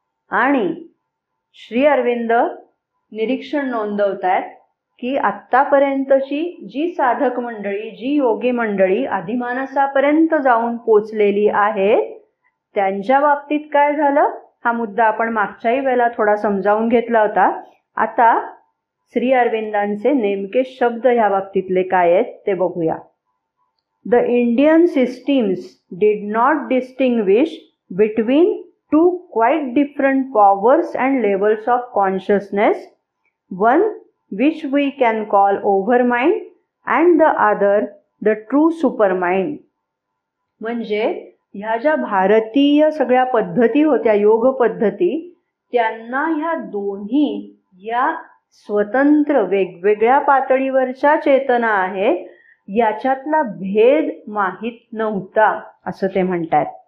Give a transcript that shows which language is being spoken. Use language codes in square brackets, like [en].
[mr] आणि श्री अरविंद निरीक्षण नोंदवतायत की आत्तापर्यंतची जी साधक मंडळी, जी योगी मंडळी अधिमानसापर्यंत जाऊन पोचलेली आहेत त्यांच्या बाबतीत काय झालं हा मुद्दा आपण मागच्याही वेळेला थोडा समजावून घेतला होता. आता श्री अरविंदांचे नेमके शब्द ह्या बाबतीतले काय आहेत ते बघूया. [en] The Indian systems did not distinguish between two quite different powers and levels of consciousness, one which we can call overmind and the other the true supermind. म्हणजे [mr] ह्या ज्या भारतीय सगळ्या पद्धती होत्या, योग पद्धती, त्यांना ह्या दोन्ही या स्वतंत्र वेगवेगळ्या पातळीवरच्या चेतना आहेत याच्यातला भेद माहीत नव्हता असं ते म्हणतात.